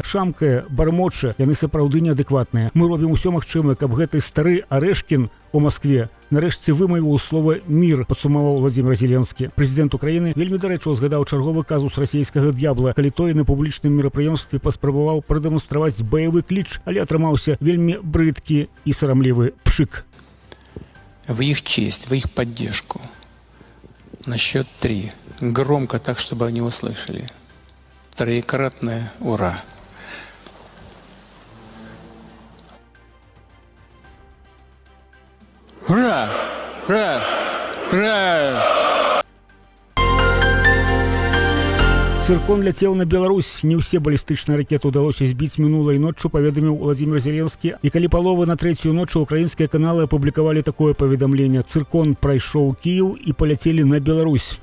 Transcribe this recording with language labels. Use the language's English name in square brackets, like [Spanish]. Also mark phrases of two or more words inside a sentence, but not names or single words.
[Belarusian] Шамкае, бармоча, яны сапраўды неадэкватныя. Мы робім усё магчымае, каб гэты стары Арэшкін у Маскве нарэшце вымавіў слова «мір», падсумаваў Уладзімір Зеленскі. Прэзідэнт Украіны вельмі дарэчы узгадаў чарговы казус расійскага д'ябла, калі той на публічным мерапрыемстве паспрабаваў прадэманстраваць баявы кліч, але атрымаўся вельмі брыдкі і сарамлівы пшык. [Russian] В их честь, в их поддержку. На счет 3. Громко так, чтобы они услышали. Троекратное «ура». Ура! Ура! Ура! [Belarusian] Цыркон ляцеў на Беларусь. Не ўсе балістычныя ракеты ўдалося збіць мінулай ноччу, паведаміў Уладзімір Зеленскі. І калі паловы на трэцюю ночу ўкраінскія каналы апублікавалі такое паведамленне: цыркон прайшоў Кіеў і паляцелі на Беларусь.